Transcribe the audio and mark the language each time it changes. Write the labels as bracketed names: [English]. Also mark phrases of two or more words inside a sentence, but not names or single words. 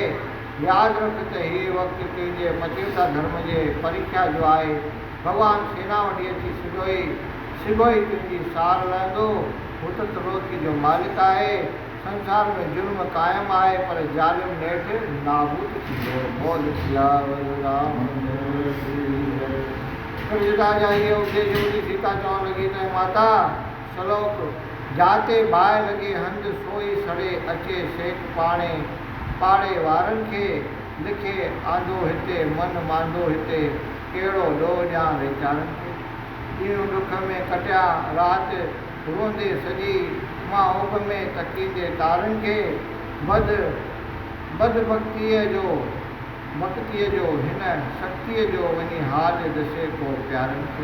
[Sindhi] यादि रख त हीउ वक़्तु तुंहिंजे मचीता धर्म जे परीक्षा जो आहे। भॻवानु सेना वठी अची सिधो ई तुंहिंजी सार लहंदो। हू त त्रिलोकी जो मालिक आहे, संसार में जुर्म क़ाइमु आहे पर ज़ालिम नेठि नाबूद थींदो। [Hindi] बोल सियावर रामचंद्र की जय। [Sindhi] त्रिजटा जा इहे उपदेश ॿुधी सीता चवणु लॻी त माता श्लोक जाते बाहि लॻे हंधि सोई सड़े अचे सेक पाड़े वारनि खे लिखे आंदो हिते मन मांदो हिते कहिड़ो ॾोह ॾियां वीचारनि खे। ॾींहुं ॾुख में कटिया राति रोंदे सॼी मां उभ में तकींदे तारनि खे बदभक्तीअ जो हिन शक्तीअ जो वञी हाल ॾसे को प्यारनि खे।